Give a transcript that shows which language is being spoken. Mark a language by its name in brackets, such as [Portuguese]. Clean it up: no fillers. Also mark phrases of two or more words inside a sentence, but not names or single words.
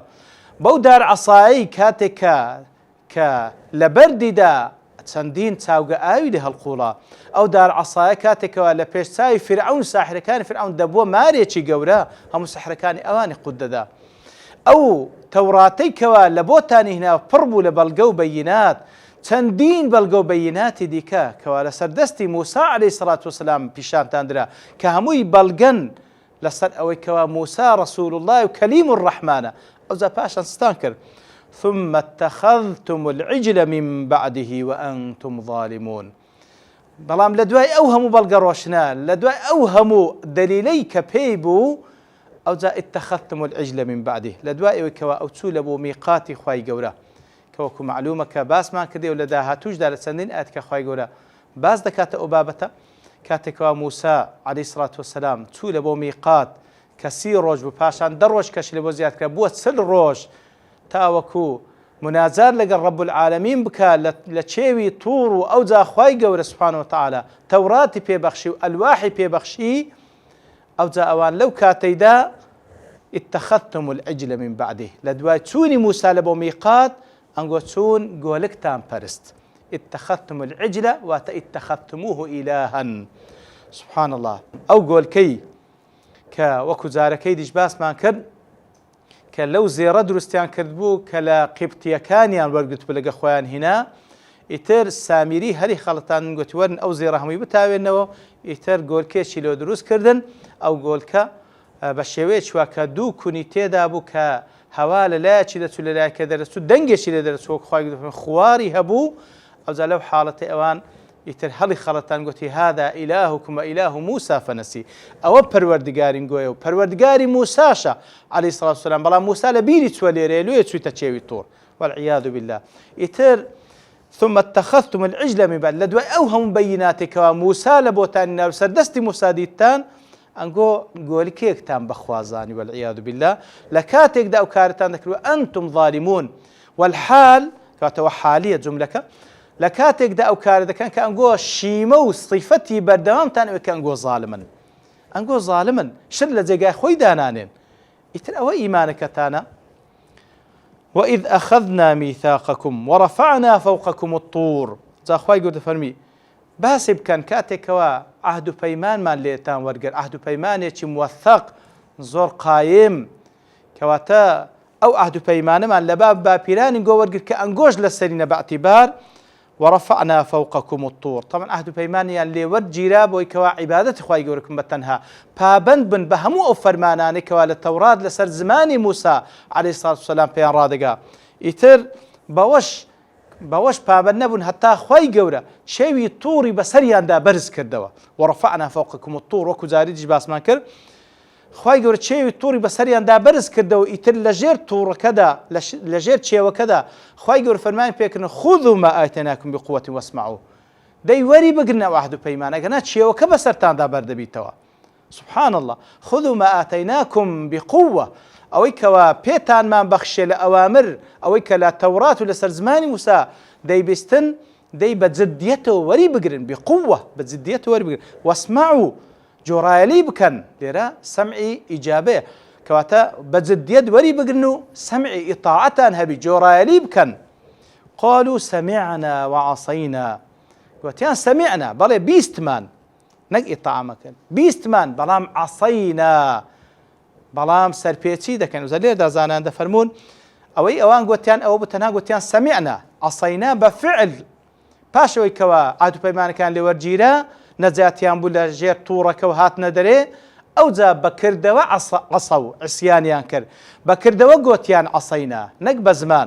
[Central Kurdish] بەو دار عەسایی کاتێکە کە لە بەردیدا چەندین چاوگە ئاوی لە هەڵقوڵا، ئەو دار عەسایە کاتێکەوە لە پێش چاوی فرعون ساحرەکانی فرعون دەبووە مارێکی گەورە هەموو سەحرەکانی ئەوانی قوت دەدا. ئەو تەوراتەی کەوا لە بۆتانی هێنا پڕ بوو لە بەڵگە و بەینات، چەندین بەڵگە و بەیناتی دیکە کەوا لەسەر دەستی موسى [Arabic] عليه الصلاة والسلام [Central Kurdish] پیشانتاندرا کە هەمووی بەڵگەن لەسەر ئەوەی کەوا موسى [Arabic] رسول الله [Central Kurdish] و کەلیم الرحمانە. ئەوجا پاشان ستان کرد [Arabic] ثم اتخذتم العجل من بعده وأنتم ظالمون. [Central Kurdish] بەڵام لە دوای ئەو هەموو بەڵگە ڕۆشنە، لە دوای ئەو هەموو دەلیلەی کە پێی بوو ئەوجا [Arabic] اتخذتم العجل من بعده [Central Kurdish] لە دوای ئەوەی کەوا ئەو چوو لە بۆ میقاتی خوای گەورە کەوەکو معلومە کە باسمان کردێ و لە داهاتووشدا لە چەندین ئاەت کە خوای گەورە باس دەکاتە ئەو بابەتە کاتێکەوە موسى [Arabic] عليه الصلاة والسلام [Central Kurdish] چوو لە بۆ میقات کە 30 ڕۆژ بوو، پاشان 10 ڕۆژ کەش لە بۆ زیادکرا بووە 40 ڕۆژ تاوەکو مناجات لەگەڵ [Arabic] رب العالمین [Central Kurdish] بکە لە چێوی توور و ئەوجا خوای گەورە [Arabic] سبحانه وتعالى [Central Kurdish] تەوراتی پێبەخشی و ئەلواحی پێبەخشی، ئەوجا ئەوان لەو کاتەیدا [Arabic] اتخذتم العجل من بعده [Central Kurdish] لە دوای چوونی موسى لە بۆ میقات ئەنگۆ چوون گۆلکتان پەرست. [Arabic] اتخذتم العجل واتە اتخذتموه إلها. سبحان الله. [Central Kurdish] ئەو گۆلکەی کە وەکو جارەکەی دیش باسمان کرد کە لەو زێڕە دروستیان کرد بوو کە لە قیبتیەکانیان وەرگرت بوو لەگە خۆیان هینا، ئیتر سامیری هەری خەڵەتان گوتی وەرن ئەو زێڕە هەمووی بتاوێنەوە، ئیتر گۆلکێکی لێ دروست کردن. ئەو گۆلکە بە شێوەیەکی وا کە دوو کونی تێدا بوو کە هەوا لە لایەکی دەچوو لە لایەکە دەرەچوو دەنگێکی لێ دەرەچوو وەکو خوای گەورە خواری هەبوو. ئەوجا لەو حاڵەتەی ئەوان ئیتر هەڵی خەڵەتان گوتی [Arabic] هذا إلهكم وإله موسى فنسي. [Central Kurdish] ئەوە پەروەردگارین گوێە و پەروەردگاری موساشە [Arabic] عليه الصلاة والسلام، [Central Kurdish] بەڵام موسى لە بیری چووە لێرەیە لێ چوویتە چێوی تۆڕ [Arabic] والعیاذ بالله. [Central Kurdish] ئیتر [Arabic] ثم اتخذتم العجل من بعد [Central Kurdish] لە دوای ئەو هەموو بەیناتێکەوە موسى لە بۆتانی ناو سەردەستی موسى دیتان ئەنگۆ گۆلکێکتان بەخوازانی [Arabic] والعیاذ بالله [Central Kurdish] لە کاتێکدا ئەو کارتان دەکردوە [Arabic] ئەنتم ظالمون [Central Kurdish] والحال کاتەوە حالیە جملەکە لە کاتێکدا ئەو کارە دەکەن کە ئەنگۆ شیمە و صیفەتی بەردەوامتان ئەوێ کە ئەنگۆ ظالمن، ئەنگۆ ظالمن شر لە جێگای خۆی دانانێن. ئیتر ئەوە ئیمانەکەتانە. [Arabic] وإذ أخذنا ميثاقكم ورفعنا فوقكم الطور. [Central Kurdish] جا خوای گەورە فەرمی باسی بکەن کاتێکەوە عهد و پەیمانمان لێتان وەرگرت، عهد و پەیمانێکی موثق زۆر قایم کەواتە ئەو عهد و پەیمانەمان لە باب باپیرانی گۆ وەرگرت کە ئەنگۆش لەسەرینە بەعتیبار [Arabic] ورفعنا فوقكم الطور. [Central Kurdish] طبعا عهد و پەیمانیان لێوەرد گیرا بۆی کەوا عیبادەتی خوای گەورەکم بەتەنها پابند بن بە هەموو ئەو فەرمانانەی کەوا لە تەورات لەسەر زمانی موسى [Arabic] عليه الصلاة والسلام [Central Kurdish] پێیان ڕادەگا. ئیتر بەوەش پابند نەبوون هەتا خوای گەورە شێوی تووڕی بەسەریاندا بەرز کردەوە. [Arabic] ورفعنا فوقكم الطور [Central Kurdish] وەکو جاری دیش باسمان کرد خوای گەورە چێوی تووڕی بەسەریاندا بەرز کردەوە. ئیتر لەژێر تووڕەکەدا لەژێر چێوەکەدا خوای گەورە فەرمانی پێکردن [Arabic] خذوا ما آتيناكم بقوة واسمعوا. [Central Kurdish] دەی وەری بگرنە عهد و پەیمان ئەگەنا چێوەکە بەسەرتاندا بەردەبیتەوە. [Arabic] سبحان الله خذوا ما آتيناكم بقوة [Central Kurdish] ئەوەی کەوا پێتانمان بەخشێ لە ئەوامر ئەوەی کە لە تەورات و لەسەر زمانی موسا دەیبیستن دەی بە جدیەتەوە وەری بگرن بقوة بە جدیەتەوە وەری بگرن واسمعوا جۆڕایەلی بکەن لێرە سەمعی ئیجابەیە کەواتە بە جدیەت وەری بگرن و سەمعی ئیطاعەتان هەبی جۆڕایەلی بکەن. [Arabic] قالوا سمعنا وعصينا [Central Kurdish] گوتیان سمعنا بەڵێ بیستمان نەک ئیطاع مەکەن بیستمان بەڵام عەسەینا بەڵام سەرپێچی دەکەن وزە لێردا زانان دەفەرمون ئەوەی ئەوان گوتیان ئەوە بتەنها گوتیان [Arabic] سەمیعنا عەسەینا [Central Kurdish] بەفعل پاشەوەی کەوە عهد و پەیمانەکان لێ وەرگیرا نەجاتیان بوو لە ژێر تووڕەکە و هاتنە دەرێ ئەوجا بەکردەوە عەسە و عیسیانیان کرد بەکردەوە گوتیان عەسەینا نەک بە زمان.